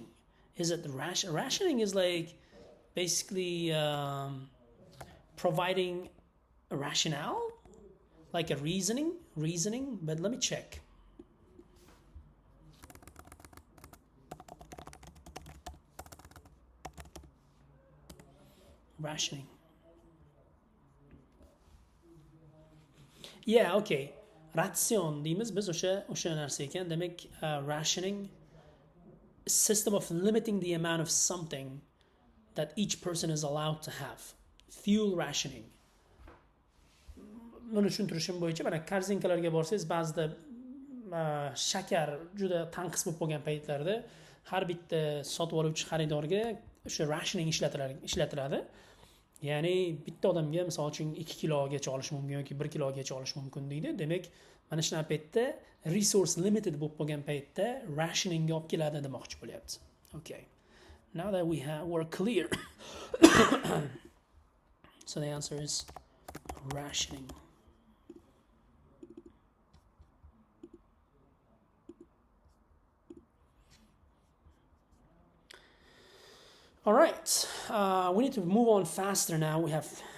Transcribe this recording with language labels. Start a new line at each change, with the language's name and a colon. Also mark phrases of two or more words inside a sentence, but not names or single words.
English: Is it rationing is like basically providing a rationale, like a reasoning, but let me check. Rationing. Yeah, okay.
Uzbek: Ration deymiz biz o'sha narsa ekan. Demak, rationing,
English: system of limiting the amount of something that each person is allowed to have. Fuel rationing.
Uzbek: Buni tushuntirishim bo'yicha mana korzinkalarga borsangiz ba'zida shakar juda tanqis bo'lib qolgan paytlarda har bitta sotib oluvchi xaridorga o'sha rationing ishlatiladi. Ya'ni bitta odamga misol uchun 2 kilogacha olish mumkin yoki 1 kilogacha olish mumkin deydi. Demak, mana shunaqa paytda
English: resource limited
Uzbek: bo'lib qolgan paytda rationingga olib keladi demoqchi bo'lyapti.
English: Okay. Now that we're clear. So the answer is rationing. All right, we need to move on faster now.